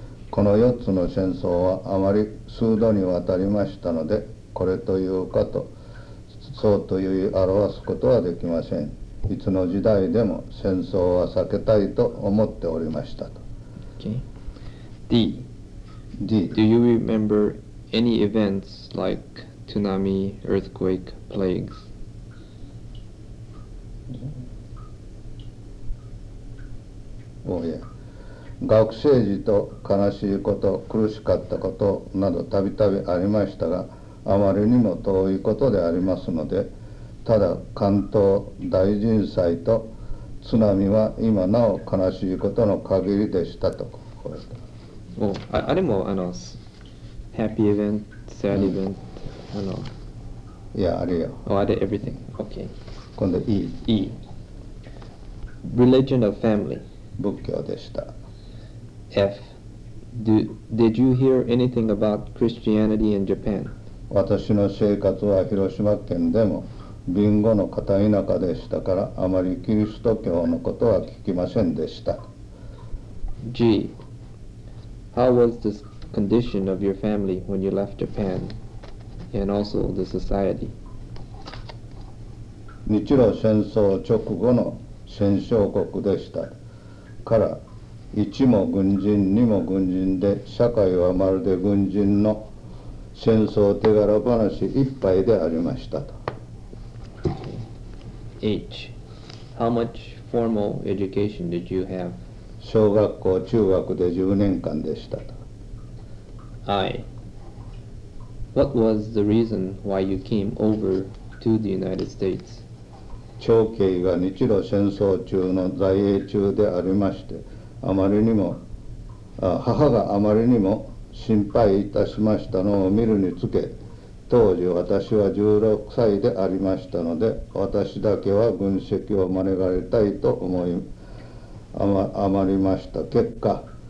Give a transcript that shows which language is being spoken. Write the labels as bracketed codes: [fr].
[ja] この4つの戦争はあまり数度にわたりましたので、これというかと、そうという表すことはできません。いつの時代でも戦争は避けたいと思っておりましたと。 [en] Okay. D. D. Do you remember any events like tsunami, earthquake, plagues? Oh, yeah. [ja] 学生時と悲しいこと苦しかったことなどたびたびありましたがあまりにも遠いことでありますのでただ関東大震災と津波は今なお悲しいことの限りでしたとこれ、 oh, あれもあのハッピーイベント、サードイベント、あのいやあれよ、 [en] oh, [ja] あれ [en] everything、okay. [ja] 今度 E。 [en] E。 Religion of family。 [ja] 仏教でした。 [en] F。 Did you hear anything about Christianity in Japan? [ja] 私の生活は広島県でも、貧乏の片田舎でしたから、あまりキリスト教のことは聞きませんでした。 [en] G。 How was the condition of your family when you left Japan and also the society? [ja] 日露戦争直後の戦勝国でしたから一も軍人二も軍人で社会はまるで軍人の戦争手柄話いっぱいでありましたと、 [en] okay. H. How much formal education did you have? [ja] 小学校中学で10年間でしたと [en] I. What was the reason why you came over to the United States? [ja] 長兄が日露戦争中の在英中でありまして、あまりにも、母があまりにも心配いたしましたのを見るにつけ、当時私は16歳でありましたので、私だけは軍籍を免れたいと思い、余りました結果、